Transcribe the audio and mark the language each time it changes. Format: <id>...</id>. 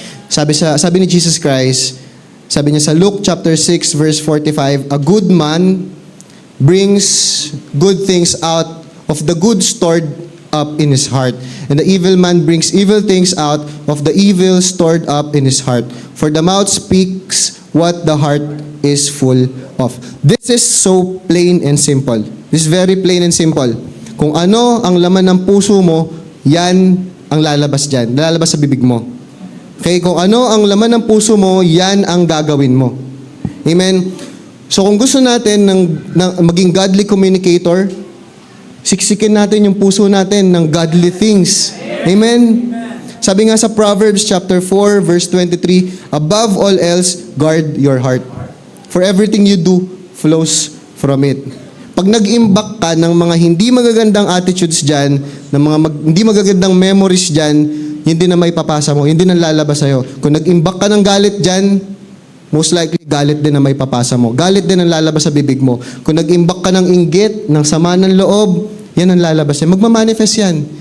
<tl>Sabi ni Jesus Christ, sabi niya sa</tl> <en>Luke chapter 6 verse 45, a good man brings good things out of the good stored up in his heart. And the evil man brings evil things out of the evil stored up in his heart. For the mouth speaks what the heart is full of. This is so plain and simple. This is very plain and simple.</en> <tl>Kung ano ang laman ng puso mo, yan ang lalabas dyan. Lalabas sa bibig mo. Okay, kung ano ang laman ng puso mo, yan ang gagawin mo. Amen? So kung gusto natin ng maging godly communicator, siksikin natin yung puso natin ng godly things. Amen? Sabi nga sa</tl> <en>Proverbs chapter 4 verse 23, above all else, guard your heart. For everything you do flows from it.</en> <tl>Pag nag-imbak ka ng mga hindi magagandang attitudes dyan, ng mga hindi magagandang memories dyan, hindi na may papasa mo, hindi na lalabas sa'yo. Kung nag-imbak ka ng galit dyan,</tl> <en>most likely,</en> <tl>galit din na may papasa mo. Galit din ang lalabas sa bibig mo. Kung nag-imbak ka ng inggit, ng sama ng loob, yan ang lalabas yan. Magmamanifest yan.</tl>